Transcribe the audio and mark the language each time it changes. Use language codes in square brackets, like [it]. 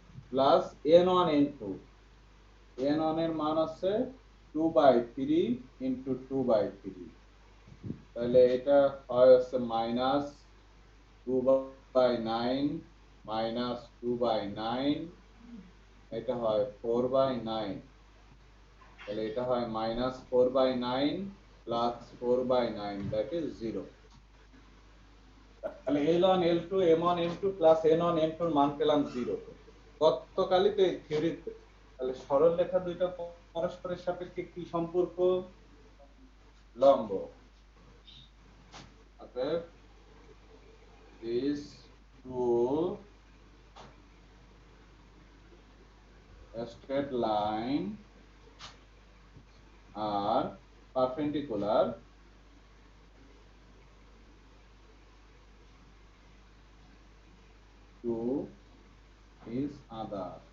[bn] Plus N1 N2, N1 এর মান আছে 2/3 into 2/3, তাহলে এটা হয় হচ্ছে -2/9 -2/9, এটা হয় 4/9, তাহলে এটা হয় -4/9 প্লাস 4/9, দ্যাট ইজ 0। তাহলে L1 L2 M1 M2 plus N1 N2 এর মান পেলাম 0। গতকালই তো এই থিওরিতে। তাহলে সরলরেখা দুইটা পরস্পরের সাপেক্ষে কি সম্পর্ক? লম্ব। [en] অতএব these two straight line are perpendicular to each other.